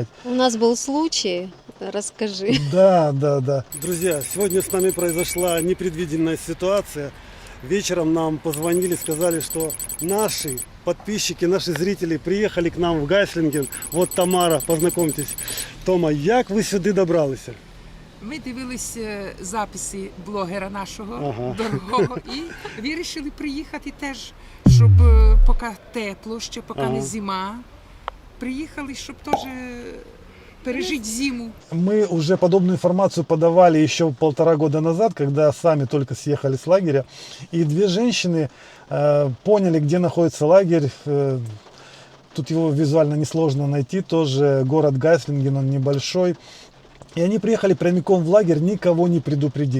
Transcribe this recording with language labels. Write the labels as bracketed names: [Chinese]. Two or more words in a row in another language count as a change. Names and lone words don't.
[Russian] У нас был случай, расскажи. Да. Друзья, сегодня с нами произошла непредвиденная ситуация. Вечером нам позвонили, сказали, что наши подписчики, наши зрители приехали к нам в Гайслинген. Вот Тамара, познакомьтесь. [Ukrainian] Тома, як ви сюди добралися? Ми дивились записи блогера нашого Ага. дорогого і вирішили приїхати теж, щоб поки тепло, ще поки Ага. не зима. Приїхали, щоб теж пережити зиму. [Russian] Мы уже подобную информацию подавали еще 1,5 года назад, когда сами только съехали с лагеря. И две женщины поняли, где находится лагерь. Тут его визуально несложно найти. Тоже город Гайслинген, он небольшой. И они приехали прямиком в лагерь, никого не предупредив.